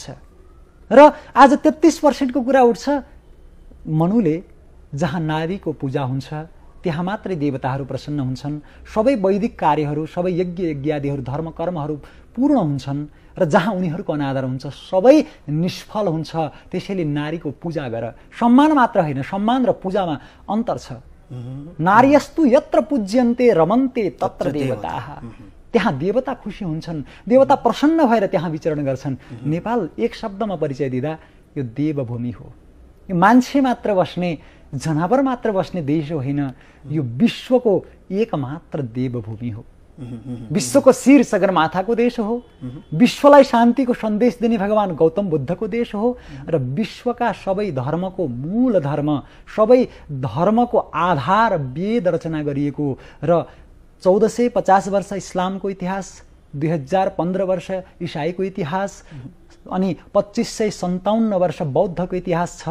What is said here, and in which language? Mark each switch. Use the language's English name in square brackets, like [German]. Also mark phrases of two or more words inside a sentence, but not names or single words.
[Nepali] र आज 33% कुरा उठ्छ मनुले जहाँ नारीको पूजा हुन्छ त्यहाँ मात्रै देवताहरू प्रसन्न हुन्छन्, सबै वैदिक कार्यहरू, सबै यज्ञ यज्ञादिहरू, धर्म कर्महरू पूर्ण हुन्छन् र जहाँ उनीहरूको अनादर हुन्छ सबै निष्फल हुन्छ। त्यसैले नारीको पूजा गर। सम्मान मात्र होइन, सम्मान र पूजामा अन्तर छ। [Sanskrit] नार्यस्तु यत्र पूज्यन्ते रमन्ते तत्र देवताः। [Nepali] त्यहाँ देवता खुसी हुन्छन्, देवता प्रसन्न भएर त्यहाँ विचरण गर्छन्। नेपाल एक शब्दमा परिचय दिँदा यो देवभूमि हो। यो मान्छे मात्र बस्ने, जनावर मात्र बस्ने देश होइन, यो विश्वको एकमात्र देवभूमि हो। विश्वको शिर सगरमाथाको देश हो, विश्वलाई शान्तिको सन्देश दिने भगवान गौतम बुद्धको देश हो र विश्वका सबै धर्मको मूल धर्म, सबै धर्मको आधार वेद रचना गरिएको र 1450 वर्ष इस्लामको इतिहास, 2015 वर्ष इसाईको इतिहास अनि 2557 वर्ष बौद्धको इतिहास छ।